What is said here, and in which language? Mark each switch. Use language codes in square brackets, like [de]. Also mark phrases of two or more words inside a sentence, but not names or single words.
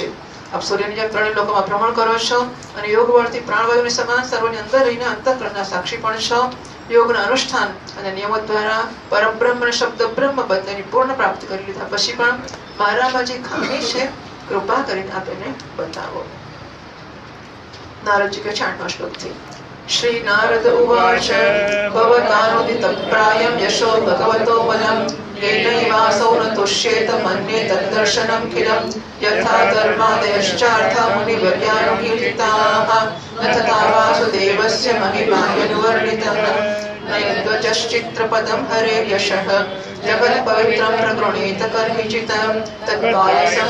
[gu] આપ સૂર્યની જેમ ત્રણેય લોકોમાં ભ્રમણ કરો છો અને યોગ બળથી પ્રાણવાયુની સમાન સર્વની અંદર રહીને અંતઃકરણના સાક્ષી પણ છો. યોગના અનુષ્ઠાન અને નિયમો દ્વારા પરબ્રહ્મ અને શબ્દ બ્રહ્મ બંનેની પૂર્ણ પ્રાપ્તિ કરી લીધા પછી પણ મારામાં જે ખામી છે કૃપા કરીને આપ એને બતાવો. નારદજી કે 8મા શ્લોકથી. [sa] श्री नारद उवाच भवतानुदितं प्रायं यशो भगवतो बलं येनैवासौ न तुष्येत मन्ये तद्दर्शनं खिलं यथा धर्मादयश्चार्था मुनिवर्यानुकीर्तिताः न तथा वासुदेवस्य महिमायनुवर्णितः नयद्वचश्चित्रपदं हरे यशः जगत्पवित्रं प्रगृणीत कर्हिचितं तत्कालसं